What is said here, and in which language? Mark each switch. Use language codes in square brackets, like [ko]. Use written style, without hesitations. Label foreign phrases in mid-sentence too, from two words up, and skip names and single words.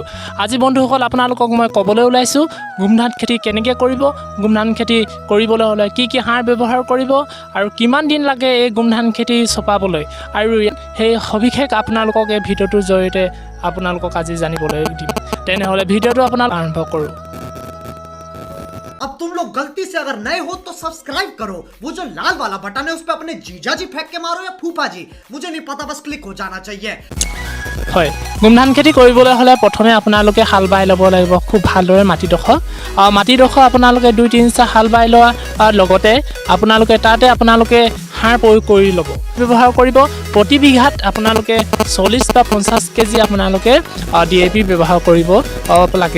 [as] আজি বন্ধুসকল আপোনালোকক মই ক'বলৈ ওলাইছোঁ গোমধান খেতি কেনেকৈ কৰিব, গোমধান খেতি কৰিবলৈ হ'লে কি কি সাৰ ব্যৱহাৰ কৰিব আৰু কিমান দিন লাগে এই গোমধান খেতি চপাবলৈ, আৰু সেই সবিশেষ আপোনালোকক এই ভিডিঅ'টোৰ জৰিয়তে আপোনালোকক আজি জানিবলৈ দিম। তেনেহ'লে ভিডিঅ'টো আপোনালোক আৰম্ভ কৰোঁ। [hi] अब तुम लोग गलती से अगर नए हो तो सब्सक्राइब करो, वो जो लाल वाला बटन है उस पे अपने जीजा जी फेंक के मारो या फूफा जी, मुझे नहीं पता, बस क्लिक हो जाना चाहिए। [as] হয়, গোমধান খেতি কৰিবলৈ হ'লে প্ৰথমে আপোনালোকে হাল বাই ল'ব লাগিব খুব ভালদৰে মাটিডোখৰ আপোনালোকে 2-3 চাহ হাল বাই লোৱা লগতে আপোনালোকে তাতে সাৰ প্ৰয়োগ কৰি ল'ব। ব্যৱহাৰ কৰিব প্ৰতি বিঘাত আপোনালোকে 40 বা 50 কেজি আপোনালোকে DAP ব্যৱহাৰ কৰিব লাগে।